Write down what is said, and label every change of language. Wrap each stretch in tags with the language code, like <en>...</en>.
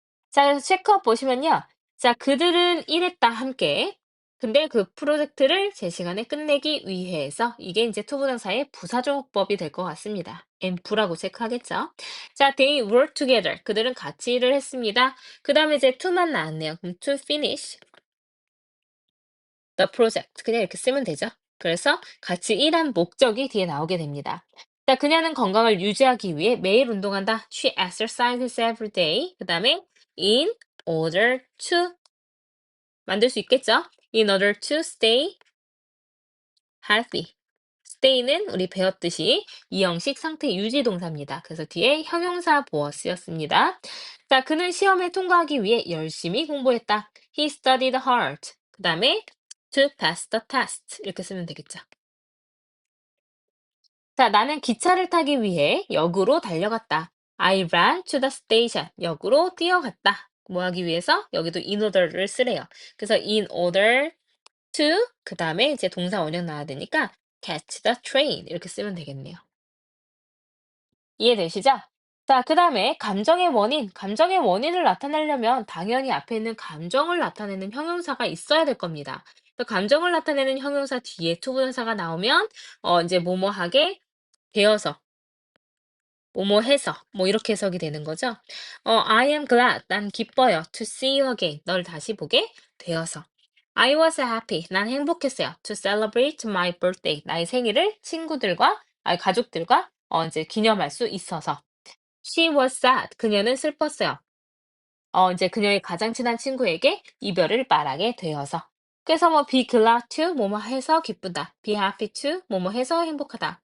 <ko>자, 그래서 체크업 보시면요. 자, 그들은 일했다, 함께. 근데 그 프로젝트를 제 시간에 끝내기 위해서 이게 이제 투부정사의 부사조법이 될 것 같습니다. 앰프라고 체크하겠죠. 자,</ko> <en>they work together.</en> <ko>그들은 같이 일을 했습니다. 그 다음에 이제 to만 나왔네요. 그럼</ko> <en>to finish the project.</en> <ko>그냥 이렇게 쓰면 되죠. 그래서 같이 일한 목적이 뒤에 나오게 됩니다. 자, 그녀는 건강을 유지하기 위해 매일 운동한다.</ko> <en>She exercises every day.</en> <ko>그 다음에 in order to 만들 수 있겠죠?</ko> <en>In order to stay healthy.</en> <ko>stay는 우리 배웠듯이 이형식 상태 유지 동사입니다. 그래서 뒤에 형용사 보어 쓰였습니다. 자, 그는 시험에 통과하기 위해 열심히 공부했다.</ko> <en>He studied hard.</en> <ko>그 다음에</ko> <en>to pass the test.</en> <ko>이렇게 쓰면 되겠죠. 자, 나는 기차를 타기 위해 역으로 달려갔다.</ko> <en>I ran to the station.</en> <ko>역으로 뛰어갔다. 뭐 하기 위해서? 여기도 in order를 쓰래요. 그래서 in order to, 그 다음에 이제 동사 원형 나와야 되니까</ko> <en>catch the train.</en> <ko>이렇게 쓰면 되겠네요. 이해되시죠? 자, 그다음에 감정의 원인을 나타내려면 당연히 앞에 있는 감정을 나타내는 형용사가 있어야 될 겁니다. 그래서 감정을 나타내는 형용사 뒤에 투부정사가 나오면 이제 뭐뭐하게 되어서, 뭐뭐 해서, 뭐 이렇게 해석이 되는 거죠.</ko> <en>I am glad,</en> <ko>난 기뻐요.</ko> <en>To see you again,</en> <ko>널 다시 보게 되어서.</ko> <en>I was happy,</en> <ko>난 행복했어요.</ko> <en>To celebrate my birthday,</en> <ko>나의 생일을 친구들과, 아니 가족들과 이제 기념할 수 있어서.</ko> <en>She was sad.</en> <ko>그녀는 슬펐어요. 이제 그녀의 가장 친한 친구에게 이별을 말하게 되어서. 그래서 뭐 be glad to 뭐뭐 해서 기쁘다. be happy to 뭐뭐 해서 행복하다.</ko>